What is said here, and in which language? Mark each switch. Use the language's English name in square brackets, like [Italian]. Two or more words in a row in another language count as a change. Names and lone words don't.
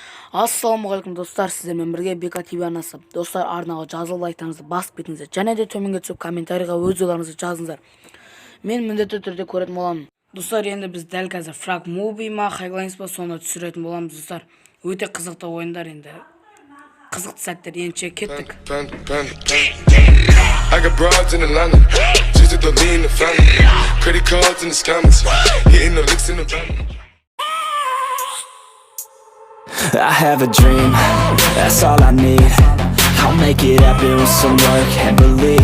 [Kazakh] Ассалаумағалейкум достар, сіздермен бірге Бека ТВ арнасы. Достар, арнаға жазылып лайктарыңызды басып кетіңіздер. Және де төменге түсіп комментарийға өз ойларыңызды жазыңыздар. Мен міндетті түрде көретін боламын. Достар, енді біз дәл қазір фрагмуви ма, хайглайнс па соны түсіретін боламыз достар. Өте қызықты ойындар енді. Қызықты сәттер енше кеттік. [English] I got broads in Atlanta, just to lean the family. Credit cards in the scammers, hitting the licks in the van. I have a dream, that's all I need. I'll make it happen with some work and belief.